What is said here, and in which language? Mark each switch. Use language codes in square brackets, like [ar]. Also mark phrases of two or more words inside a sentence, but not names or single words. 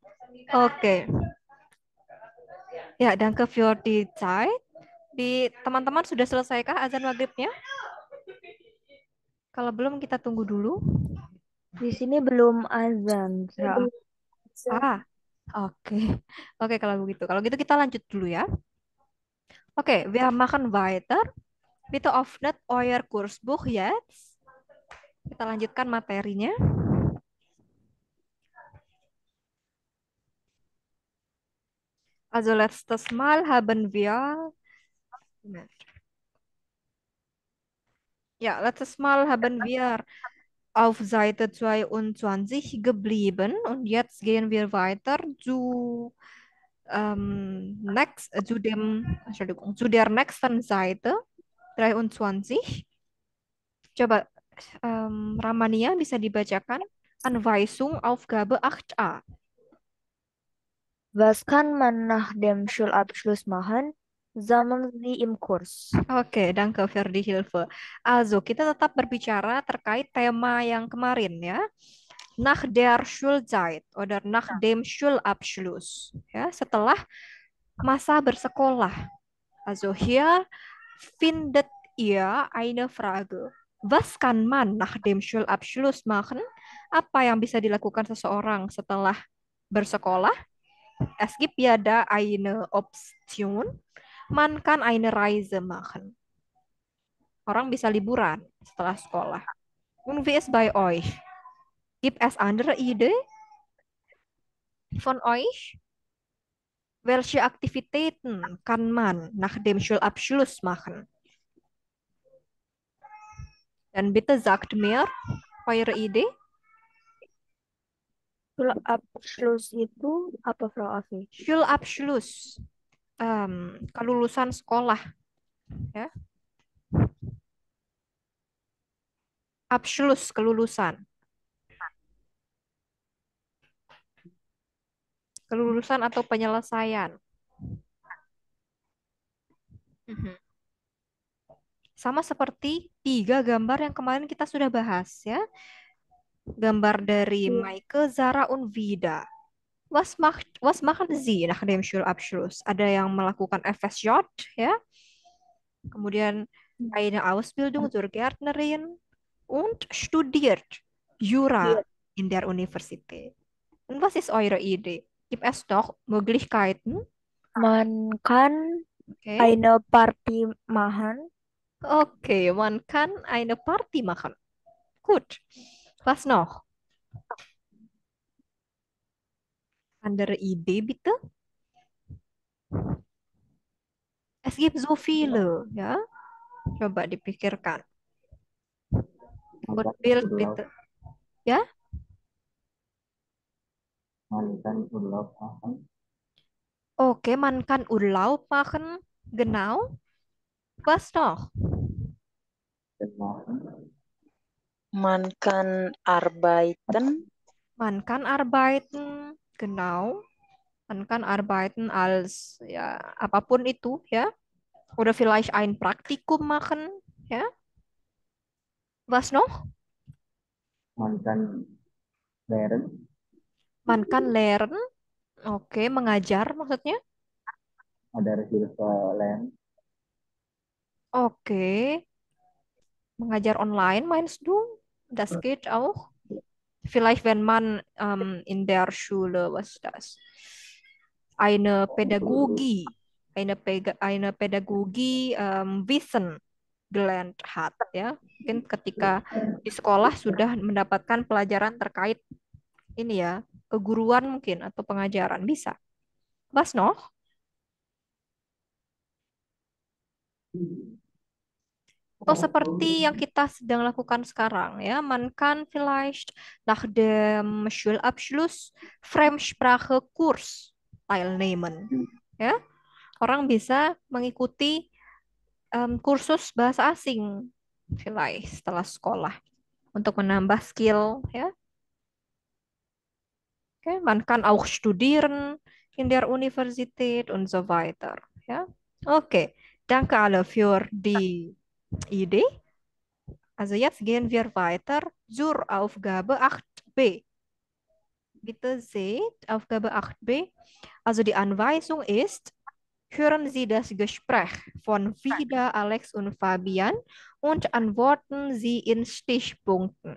[id] Oke. Ya, [de] danke für die Zeit. [id] Di teman-teman sudah selesaikah azan maghribnya? Kalau belum kita tunggu dulu. Di sini belum azan, Sa. Ah, oke. Oke, kalau begitu. Kalau gitu kita lanjut dulu ya. Oke, [de] wir machen weiter. Bitte öffnet euer Kursbuch jetzt. [id] Kita lanjutkan materinya. [de] Also letztes Mal haben wir letztes Mal haben wir auf Seite 22 geblieben und jetzt gehen wir weiter zu der nächsten Seite 23. [id] Coba Ramania bisa dibacakan. [de] Anweisung Aufgabe 8a. Was kann man nach dem Schulabschluss machen? Sammeln Sie im Kurs. Oke, danke für die Hilfe. Also, [id] kita tetap berbicara terkait tema yang kemarin ya. [de] Nach der Schulzeit oder nach dem Schulabschluss. [id] Ya, setelah masa bersekolah. [de] Also, hier findet ihr eine Frage. Was kann man nach dem Schulabschluss machen? [id] Apa yang bisa dilakukan seseorang setelah bersekolah? [de] Es gibt ja da eine Option. Man kann eine Reise machen. [id] Orang bisa liburan setelah sekolah. [de] Und wie ist bei euch? Gibt es andere Idee von euch? Welche Aktivitäten kann man nach dem Schulabschluss machen? Dan bitte sagt mir eure Idee. [id] Schulabschluss itu apa, Frau Afi? Schulabschluss. Kelulusan sekolah. Ya. Abschluss, kelulusan. Kelulusan atau penyelesaian. Mhm. Sama seperti 3 gambar yang kemarin kita sudah bahas ya. Gambar dari Maike, Zara, und Vida. [de] Was machen Sie nach dem Schulabschluss? [id] Ada yang melakukan FSJ ya. [de] Kemudian eine Ausbildung zur Gärtnerin und studiert Jura in der Universität. Und was ist eure Idee? Gibt es noch Möglichkeiten? Man kann Okay. eine Party machen. Okay, man kann eine Party machen. Gut. Was noch? Andere Idee bitte? Es gibt so viele, [id] ya. Coba dipikirkan. Mantan [de] Bild Urlaub, bitte. [id] Ya, [de] mantan Urlaub machen, oke, man kann Urlaub machen. Genau. Was noch? dan machen, Man kann arbeiten. Man kann arbeiten. Genau. Man kann arbeiten als [id] ya apapun itu ya. [de] Oder vielleicht ein Praktikum machen, ya. Was noch? mantan lernen, Man kann lernen. [id] Oke, mengajar maksudnya. [de] ada Hilfe lernen, [id] Oke, mengajar online [de] meinst du? Das geht auch. Vielleicht, wenn man in der Schule, was ist das? Eine Pädagogie, eine Pädagogie Wissen gelernt hat, [id] ya. Mungkin ketika di sekolah sudah mendapatkan pelajaran terkait ini ya, keguruan mungkin atau pengajaran bisa. Was noch? Atau seperti yang kita sedang lakukan sekarang ya, [de] man kann vielleicht nach dem Schulabschluss Fremdsprache-Kurs teilnehmen. [id] Ya, orang bisa mengikuti kursus bahasa asing vielleicht setelah sekolah untuk menambah skill ya. [de] Oke, man kann auch studieren in der Universität und so weiter ya. Oke, danke alle für die Idee. Also jetzt gehen wir weiter zur Aufgabe 8b. bitte seht Aufgabe 8b. Also die Anweisung ist, hören Sie das Gespräch von Vida, Alex und Fabian und antworten Sie in Stichpunkten.